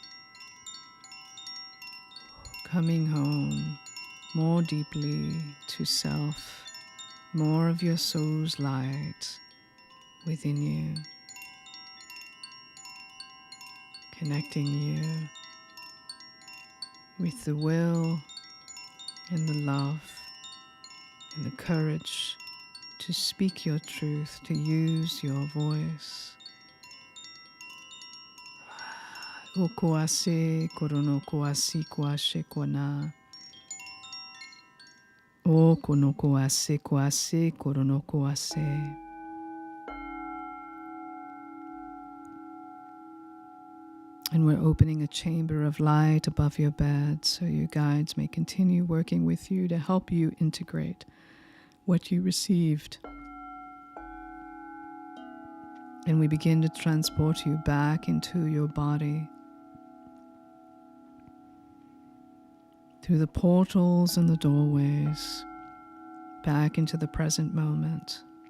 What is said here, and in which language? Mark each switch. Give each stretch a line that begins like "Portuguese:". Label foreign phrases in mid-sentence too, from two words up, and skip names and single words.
English: coming home more deeply to self, more of your soul's light within you, connecting you with the will and the love and the courage to speak your truth, to use your voice. Okuase korono kuasi kuashe kwana. O kono kuase kuase korono kuase. And we're opening a chamber of light above your bed so your guides may continue working with you to help you integrate what you received. And we begin to transport you back into your body through the portals and the doorways, back into the present moment.